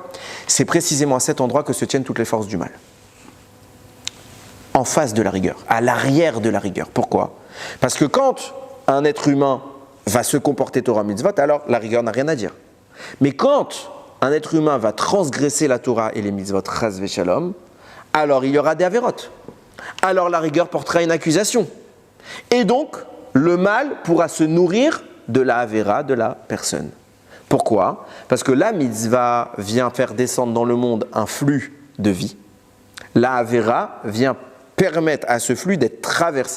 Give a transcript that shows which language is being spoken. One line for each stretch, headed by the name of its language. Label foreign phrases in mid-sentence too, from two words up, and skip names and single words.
French: C'est précisément à cet endroit que se tiennent toutes les forces du mal. En face de la rigueur, à l'arrière de la rigueur. Pourquoi? Parce que quand un être humain va se comporter
Hebrew: תורה מצוות,
French: alors la rigueur n'a rien à dire. Mais quand un être humain va transgresser la Torah et les mitzvot
Hebrew: חס ושלום,
French: alors il y aura des avérotes. Alors la rigueur portera une accusation. Et donc, le mal pourra se nourrir de la avéra de la personne. Pourquoi? Parce que la mitzvah vient faire descendre dans le monde un flux de vie. La avéra vient permettre à ce flux d'être traversé.